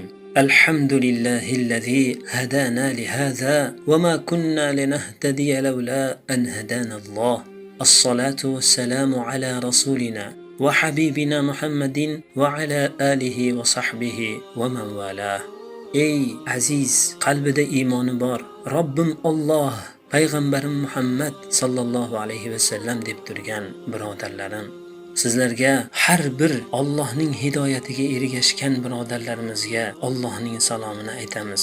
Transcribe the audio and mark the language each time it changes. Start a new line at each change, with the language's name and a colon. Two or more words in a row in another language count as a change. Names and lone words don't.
Arabic: الحمد لله الذي هدانا لهذا وما كنا لنهتدي لولا أن هدانا الله. الصلاة والسلام على رسولنا وحبيبنا محمد وعلى آله وصحبه ومن والاه.
Uzbek: Ey aziz, qalbida iymoni bor Robbim Alloh, payg'ambarim Muhammad
Arabic: صلى الله عليه وسلم
Uzbek: deb turgan birodarlarim, sizlarga har bir Allohning hidoyatiga ergashgan birodarlarimizga Allohning salomini aytamiz.